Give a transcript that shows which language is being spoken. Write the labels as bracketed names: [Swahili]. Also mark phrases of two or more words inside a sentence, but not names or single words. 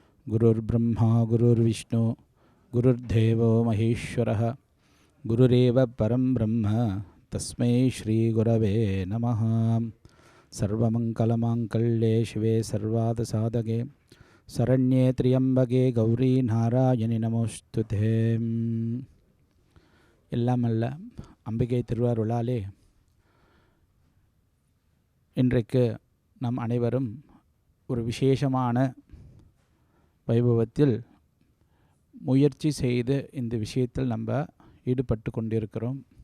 [Sanskrit] गुरुर्ब्रह्मा गुरुर्विष्णु गुरुर्देवो महेश्वरः गुरुरेव परं ब्रह्म तस्मै श्रीगुरवे नमः। सर्वमङ्गलमाङ्गल्ये शिवे सर्वार्थसाधके शरण्ये त्र्यम्बके गौरी नारायणि नमोस्तुते। [Tamil] எல்லாம் அல்ல அம்பிகை திருவாருளாலே இன்றைக்கு நம் அனைவரும் ஒரு விசேஷமான வைபவத்தில் முயற்சி செய்து இந்த விஷயத்தில் நம்ம ஈடுபட்டு கொண்டிருக்கிறோம்.